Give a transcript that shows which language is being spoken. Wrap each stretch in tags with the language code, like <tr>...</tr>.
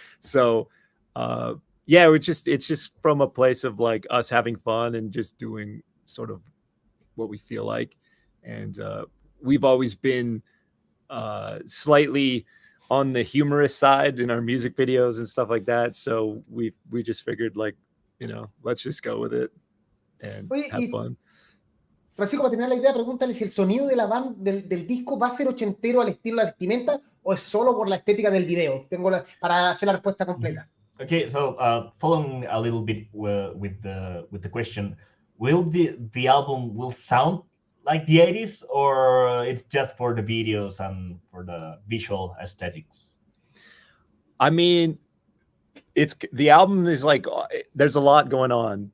<en>So yeah, it's just from a place of like us having fun and just doing sort of what we feel like. And we've always been slightly on the humorous side in our music videos and stuff like that. So we just figured like, you know, let's just go with it and have fun.</en> <es>Francisco, para terminar la idea, pregúntale si el sonido de la banda, del disco va a ser ochentero al estilo de la vestimenta o es solo por la estética del video. Para hacer la respuesta completa.</es> <en>Okay, so following a little bit with the question, will the album will sound like the 80s, or it's just for the videos and for the visual aesthetics? I mean, the album is like, there's a lot going on.</en>